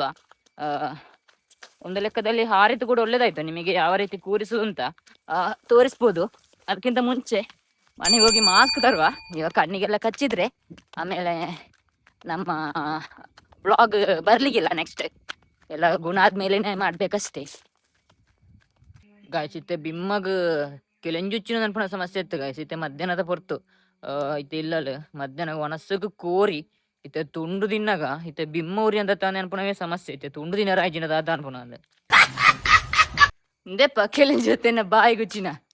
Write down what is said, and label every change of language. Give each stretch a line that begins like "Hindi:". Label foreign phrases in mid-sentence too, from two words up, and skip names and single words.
Kannada: ಒಂದು ಲೆಕ್ಕದಲ್ಲಿ ಹಾರಿತು ಕೂಡ ಒಳ್ಳೇದಾಯ್ತು. ನಿಮಗೆ ಯಾವ ರೀತಿ ಕೂರಿಸುವುದು ಅಂತ ತೋರಿಸ್ಬೋದು. ಅದಕ್ಕಿಂತ ಮುಂಚೆ ಮನೆಗೆ ಹೋಗಿ ಮಾಸ್ಕ್ ತರುವ. ಇವಾಗ ಕಣ್ಣಿಗೆಲ್ಲ ಕಚ್ಚಿದ್ರೆ ಆಮೇಲೆ ನಮ್ಮ ಬ್ಲಾಗ್ ಬರ್ಲಿಕ್ಕಿಲ್ಲ. ನೆಕ್ಸ್ಟ್ ಎಲ್ಲ ಗುಣ ಆದ್ಮೇಲೆನೆ ಮಾಡ್ಬೇಕಷ್ಟೇ.
Tulu: ಗಾಯ್ಸ್, ಇತ್ತೆ ಬಿಮ್ಮಗ್ ಕೆಲಂಜುಚ್ಚಿನ ನನ್ಪುಣ ಸಮಸ್ಯೆ ಇತ್ತು ಗಾಯ್ಸ್. ಇತ್ತೆ ಮಧ್ಯಾಹ್ನದ ಪೊರ್ತು ಇತ್ತೆ ಇಲ್ಲಲ್ಲ ಮಧ್ಯಾಹ್ನ ಒಣಸಗು ಕೋರಿ ಇತ್ತೆ ತುಂಡು ತಿನ್ನಗ ಇತ್ತೆ ಬಿಮ್ಮ ಉರಿ ಅಂತ ತಾನೆ ಅನ್ಪುಣವೇ ಸಮಸ್ಯೆ. ಇತ್ತೆ ತುಂಡು ದಿನ ರಾಜಿನದ ಅದ ಅನ್ಪುಣ ಅಂದ್ರೆ ಇಂದೆಪ್ಪ ಕೆಲಂಜ ಜೊತೆ ಬಾಯಿ ಗುಚ್ಚಿನ